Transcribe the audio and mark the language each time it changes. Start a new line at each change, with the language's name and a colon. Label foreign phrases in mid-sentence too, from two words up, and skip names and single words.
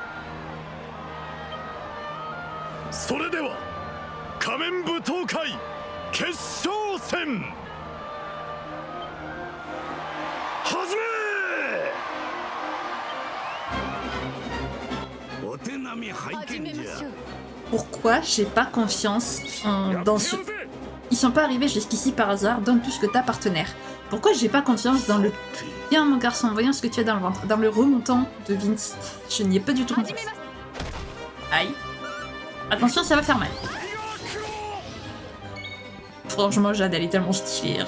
Japanese: それでは仮面舞踏会決勝戦始め。お手並み拝見じゃ。
French: Pourquoi j'ai pas confiance dans ce... Ils sont pas arrivés jusqu'ici par hasard, donne tout ce que t'as partenaire. Pourquoi j'ai pas confiance dans le... Bien mon garçon, voyons ce que tu as dans le ventre. Dans le remontant de Vince. Je n'y ai pas du tout confiance. Aïe. Attention, ça va faire mal. Franchement, Jade, elle est tellement stylée.